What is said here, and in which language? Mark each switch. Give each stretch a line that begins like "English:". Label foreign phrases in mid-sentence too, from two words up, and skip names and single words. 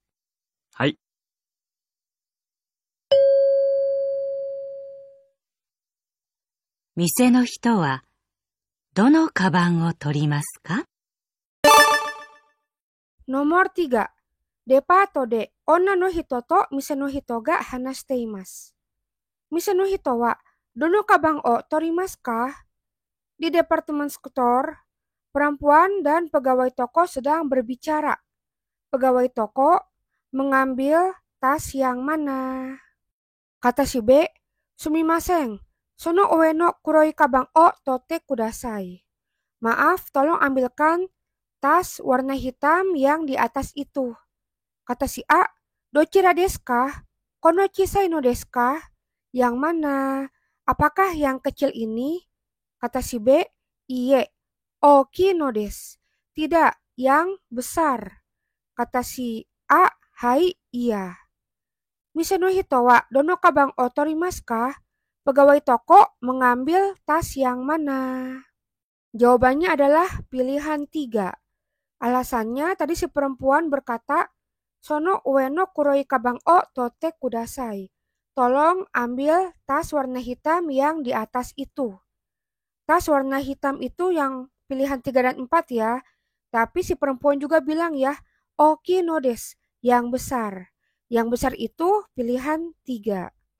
Japanese: はい。店の人はどのカバンを取りますか？
Indonesian: Nomor 3.
Japanese: デパートで女の人と店の人が話しています. 店の人はどのカバンを取りますか?
Indonesian: Di departemen store, perempuan dan pegawai toko sedang berbicara. Pegawai toko mengambil tas yang mana? Kata si B,
Japanese: すみません、その上の黒いカバンを取ってください.
Indonesian: Maaf, tolong ambilkan tas warna hitam yang di atas itu. Kata si A,
Japanese: どちらですか? この小さいのですか?
Indonesian: Yang mana? Apakah yang kecil ini? Kata si B,
Japanese: いいえ、大きいのです.
Indonesian: Tidak, yang besar. Kata si A, hai, iya.
Japanese: 店の人はどのカバンを取りますか?
Indonesian: Pegawai toko mengambil tas yang mana? Jawabannya adalah pilihan 3. Alasannya tadi si perempuan berkata,
Japanese: その上の黒いカバンを取ってください.
Indonesian: Tolong ambil tas warna hitam yang di atas itu. Tas warna hitam itu yang pilihan 3 dan 4 ya. Tapi si perempuan juga bilang ya,
Japanese: 大きいのです,
Indonesian: yang besar. Yang besar itu pilihan 3.